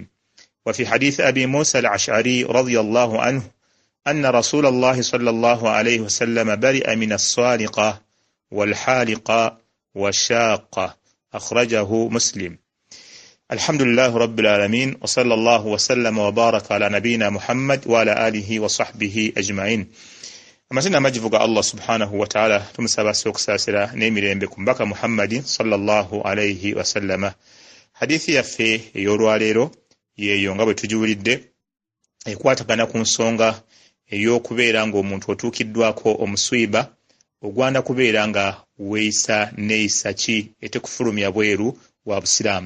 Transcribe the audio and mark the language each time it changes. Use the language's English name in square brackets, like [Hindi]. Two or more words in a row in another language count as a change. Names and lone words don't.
[Arabic] وفي حديث أبي موسى الأشعري رضي الله عنه أن رسول الله صلى الله عليه وسلم برئ من الصالقة والحالقة والشاقة أخرجه مسلم. الحمد لله رب العالمين وصلى الله وسلم وبارك على نبينا محمد وعلى آله وصحبه أجمعين. [Ganda] Amatenda majivuga Allah [Arabic] subhanahu wa ta'ala [Ganda] tumusaba sokusasira n'emirembe ku mbaka Muhammad [Arabic] sallallahu alayhi wa sallama. [Ganda] Hadithi yaffe ey'olwaleero yeeyo nga bwe tugiwulidde ekwatagana ku nsonga ey'okubeera ng'omuntu otuukiddwako omuswiba ogwanda kubeera nga weeyisa neeyisa ki etekufulumya bweru wa busiraamu.